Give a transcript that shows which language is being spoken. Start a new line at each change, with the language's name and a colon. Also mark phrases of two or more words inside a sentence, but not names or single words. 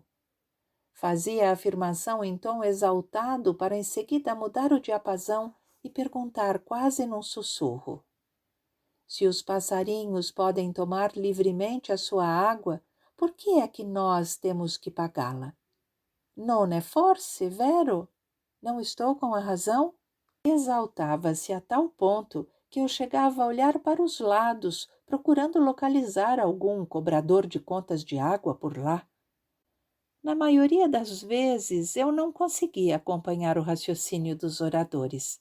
Portuguese: Fazia a afirmação em tom exaltado para em seguida mudar o diapasão e perguntar quase num sussurro. Se os passarinhos podem tomar livremente a sua água, por que é que nós temos que pagá-la?
Italian: Non è forse vero?
Portuguese: Não estou com a razão? Exaltava-se a tal ponto que eu chegava a olhar para os lados, procurando localizar algum cobrador de contas de água por lá. Na maioria das vezes, eu não conseguia acompanhar o raciocínio dos oradores.